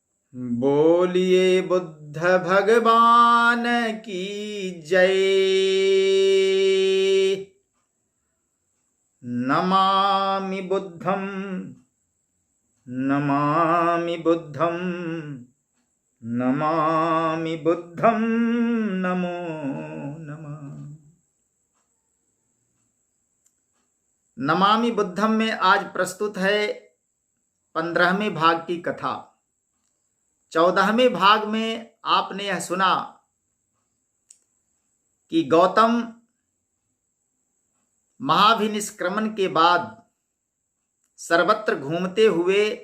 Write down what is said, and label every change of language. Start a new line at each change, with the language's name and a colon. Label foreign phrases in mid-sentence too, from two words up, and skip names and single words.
Hindi: बोलिए बुद्ध भगवान की जय।
Sanskrit: नमामि बुद्धं नमामि बुद्धं नमामि बुद्धं नमो नमः।
Hindi: नमामि बुद्धं में आज प्रस्तुत है 15वें भाग की कथा। 14वें भाग में आपने यह सुना कि गौतम महाभिनिष्क्रमण के बाद सर्वत्र घूमते हुए